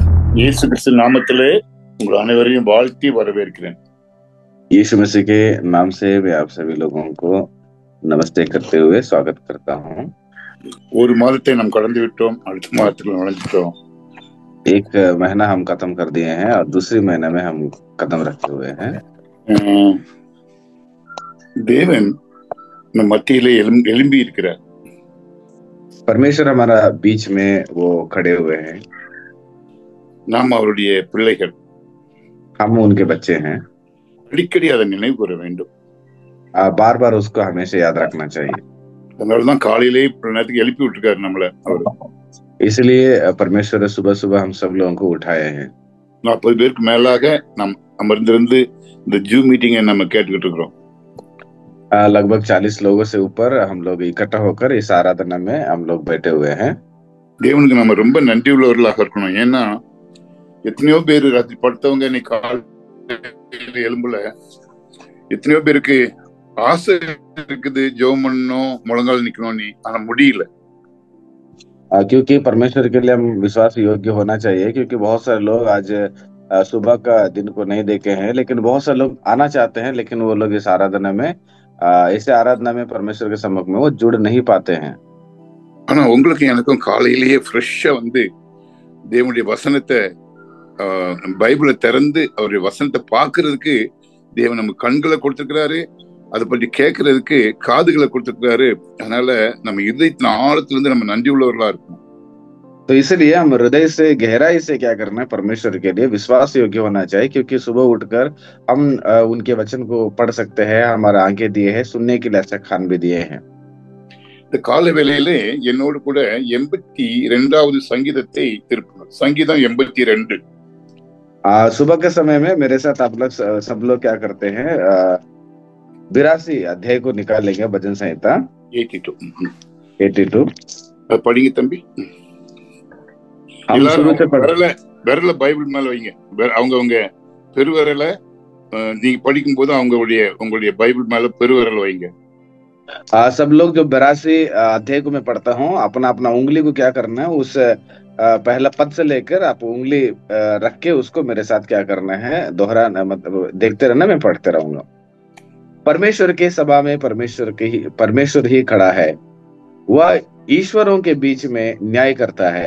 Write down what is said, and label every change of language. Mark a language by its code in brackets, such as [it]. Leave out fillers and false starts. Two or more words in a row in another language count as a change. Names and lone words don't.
[ta] இயேசு கிறிஸ்து நாமத்திலே உங்கள் அனைவரையும் வாழ்த்தி வரவேற்கிறேன். [hi] यीशु मसीह के नाम से मैं आप सभी लोगों को नमस्ते करते हुए स्वागत करता हूँ। [ta] ஒரு மாதத்தை நாம் கடந்து விட்டோம், அடுத்த மாதத்தில் நுழைஞ்சிட்டோம். [hi] एक महीना हम खत्म कर दिए हैं और दूसरी महीने में हम कदम रखे हुए हैं। [ta] தேவன் நம் மத்தியிலே எழும்பி இருக்கிறார். [hi] परमेश्वर हमारा बीच में वो खड़े हुए हैं। [ta] நாம் அவருடைய பிள்ளைகள், [hi] हम उनके बच्चे हैं। [ta] அடிக்கடி அதை நினைவு கூற வேண்டும். [hi] बार बार उसको हमेशा याद रखना चाहिए। [ta] அதனாலதான் காலையிலே நேரத்துக்கு எழுப்பி விட்டுருக்காரு நம்மள அவர். [hi] इसलिए परमेश्वर सुबह सुबह हम सब लोगों को उठाए हैं। [ta] 40 பேருக்கு மேலாக நாம் அமர்ந்திருந்து இந்த ஜூம் மீட்டிங்கை நம்ம கேட்டுக்கிட்டு இருக்கிறோம். [hi] लगभग 40 लोगों से ऊपर हम लोग इकट्ठा होकर इस आराधना में हम लोग बैठे हुए हैं। [ta] தேவனுக்கு நம்ம ரொம்ப நன்றி உள்ளவர்களாக இருக்கணும். ஏன்னா எத்தனையோ பேர் ராத்திரி படுத்தவங்க இன்னைக்கு காலையில எலும்புல எத்தனையோ பேருக்கு ஆசை இருக்குது, ஜெபம் பண்ணணும், முழங்கால் நிக்கணும், ஆனா முடியல. [hi] क्योंकि परमेश्वर के लिए हम विश्वास योग्य होना चाहिए, क्योंकि बहुत सारे लोग आज सुबह का दिन को नहीं देखे हैं, लेकिन बहुत सारे लोग आना चाहते हैं, लेकिन वो लोग इस आराधना में ऐसे आराधना में परमेश्वर के सम्मुख में वो जुड़ नहीं पाते हैं। [ta] ஆனா உங்களுக்கு எனக்கும் காலையிலேயே ஃப்ரெஷ்ஷா வந்து தேவனுடைய வசனத்தை பைபிளை திறந்து அவருடைய வசனத்தை பாக்குறதுக்கு தேவன் நம்ம கண்களை கொடுத்திருக்கிறாரு, அதை பற்றி கேட்கறதுக்கு காதுகளை கொடுத்திருக்கிறாரு. அதனால நம்ம இதயத்தின் ஆழத்துல இருந்து நம்ம நன்றி உள்ளவர்களா இருக்கணும். [hi] तो इसलिए हम हृदय से गहराई से क्या करना है, परमेश्वर के लिए विश्वास योग्य होना चाहिए, क्योंकि सुबह उठकर हम उनके वचन को पढ़ सकते हैं, हमारा आंखें दिए हैं, सुनने के लिए अच्छा खान भी दिए हैं। [ta] இந்த கால வேளையிலே என்னோடு கூட 82வது சங்கீதத்தை திருப்பணும். சங்கீதம் 82. [hi] सुबह के समय में मेरे साथ आप लोग सब लोग क्या करते हैं, 82 अध्याय को निकालेंगे, भजन संहिता 82। [ta] படிங்க தம்பி. விரல பைபிள் மேல வைங்க. அவங்க பெருவிரல நீங்க படிக்கும் போது உங்களுடைய பைபிள் மேல பெருவிரல் வைங்க. [hi] सब लोग जो 82 अध्याय को मैं पढ़ता हूँ, अपना अपना उंगली को क्या करना है, उस पहला पद से लेकर आप उंगली रख के उसको मेरे साथ क्या करना है, दोहराना, मतलब देखते रहना, मैं पढ़ते रहूंगा। परमेश्वर के सभा में परमेश्वर ही खड़ा है, वह ईश्वरों के बीच में न्याय करता है।